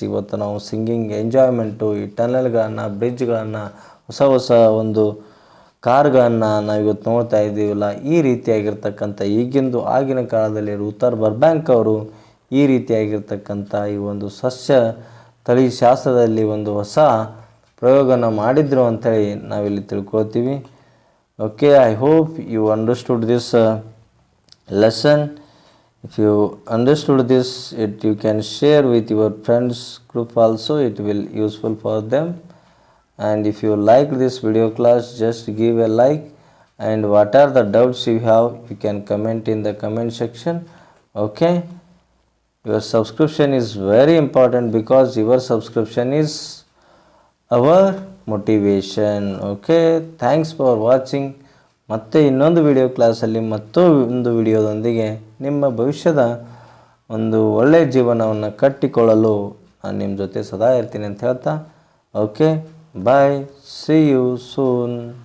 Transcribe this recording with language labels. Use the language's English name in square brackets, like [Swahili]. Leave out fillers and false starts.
[Kannada] ಇವತ್ತು ನಾವು singing enjoyment, ಈ ಟನಲ್ಗಳನ್ನು, ಬ್ರಿಡ್ಜ್ಗಳನ್ನು, ಹೊಸ ಹೊಸ ಒಂದು ಕಾರ್ಗಳನ್ನು ನಾವು ಇವತ್ತು ನೋಡ್ತಾ ಇದ್ದೀವಲ್ಲ, ಈ ರೀತಿಯಾಗಿರ್ತಕ್ಕಂಥ ಈಗಿಂದು ಆಗಿನ ಕಾಲದಲ್ಲಿ ಲೂಥರ್ ಬರ್ಬ್ಯಾಂಕ್ ಅವರು ಈ ರೀತಿಯಾಗಿರ್ತಕ್ಕಂಥ ಈ ಒಂದು ಸಸ್ಯ ತಳಿಶಾಸ್ತ್ರದಲ್ಲಿ ಒಂದು ಹೊಸ ಪ್ರಯೋಗನ ಮಾಡಿದ್ರು ಅಂಥೇಳಿ ನಾವಿಲ್ಲಿ ತಿಳ್ಕೊಳ್ತೀವಿ. [English] Okay, I hope you understood this lesson. If you understood this, you can share with your friends group also, it will useful for them. And if you like this video class, just give a like and what are the doubts you have, you can comment in the comment section. Okay, your subscription is very important because your subscription is our motivation. Okay, thanks for watching. [Kannada] ಮತ್ತೆ ಇನ್ನೊಂದು video ಕ್ಲಾಸಲ್ಲಿ ಮತ್ತೊಂದು ವಿಡಿಯೋದೊಂದಿಗೆ ನಿಮ್ಮ ಭವಿಷ್ಯದ ಒಂದು ಒಳ್ಳೆಯ ಜೀವನವನ್ನು ಕಟ್ಟಿಕೊಳ್ಳಲು ನಾನು ನಿಮ್ಮ ಜೊತೆ ಸದಾ ಇರ್ತೀನಿ ಅಂತ ಹೇಳ್ತಾ, [English] Okay bye, see you soon.